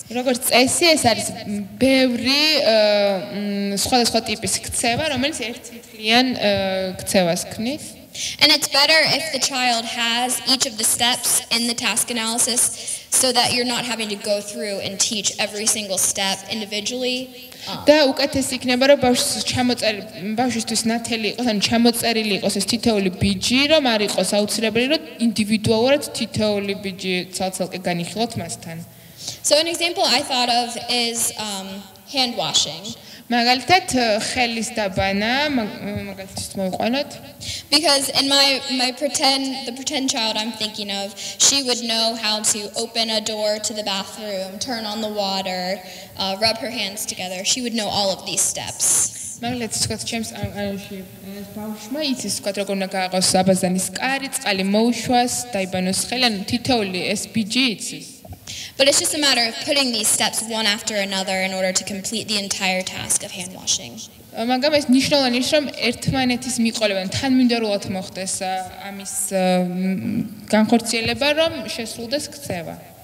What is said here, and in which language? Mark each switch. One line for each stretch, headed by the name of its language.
Georgian: როგორც წესი ეს არის ბევრი სხვადასხვა ტიპის ქცევა, რომელიც ერთმთლიან ქცევას ქმნის.
English: And it's better if the child has each of the steps in the task analysis so that you're not having to go through and teach every single step individually.
Georgian: და უკეთესი იქნება რომ ბავშვისთვის ნათელი იყოს, ანუ ჩამოწერილი იყოს ეს თითოეული ბიჯი, რომ არ იყოს აუცილებელი რომ ინდივიდუალურად თითოეული ბიჯი ცალ-ცალკე განიხილოთ მასთან.
English: So an example I thought of is hand washing.
Georgian: მაგალითად ხელის დაბანა მაგალითად მოვიყვანოთ.
English: Because in the pretend child I'm thinking of, she would know how to open a door to the bathroom, turn on the water, rub her hands together. She would know all of these steps.
Georgian: მაგალითად თქვათ ჯეიმს ბავშვმა იცის თქვათ როგორ უნდა გააყოს აბაზანის კარი, წყალი მოუშვას, დაიბანოს ხელი, ანუ თითოეული ეს ბიჯი იცის.
English: But it's just a matter of putting these steps one after another in order to complete the entire task of hand washing.
Georgian: მაგრამ ეს ნიშნავენ ის რომ ერთმანეთის მიყოლებენ თანმიმდევრულად მოხდეს ამის განხორციელება რომ შესრულდეს ქცევა.